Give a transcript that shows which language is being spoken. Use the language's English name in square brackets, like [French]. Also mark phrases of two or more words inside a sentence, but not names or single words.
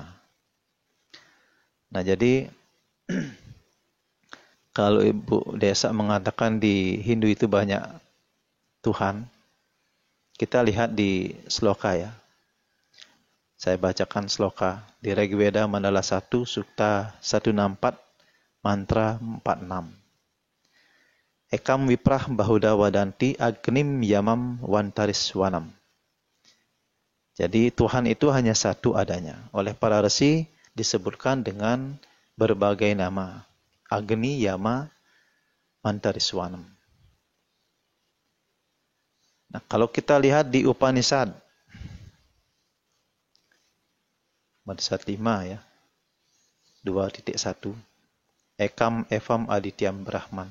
[Indonesian] Nah, jadi kalau Ibu Desa mengatakan di Hindu itu banyak Tuhan, kita lihat di sloka ya. Saya bacakan sloka di Rigveda Mandala 1, Sukta 164, Mantra 46. [Sanskrit] Ekam viprah bahuda wadanti agnim yamam wantariswanam. [Indonesian] Jadi Tuhan itu hanya satu adanya. Oleh para resi disebutkan dengan berbagai nama. Agni, Yama, Mantariswanam. Nah, kalau kita lihat di Upanishad, Upanishad 5 ya, 2.1, [Sanskrit] Ekam Evam Adityam Brahman.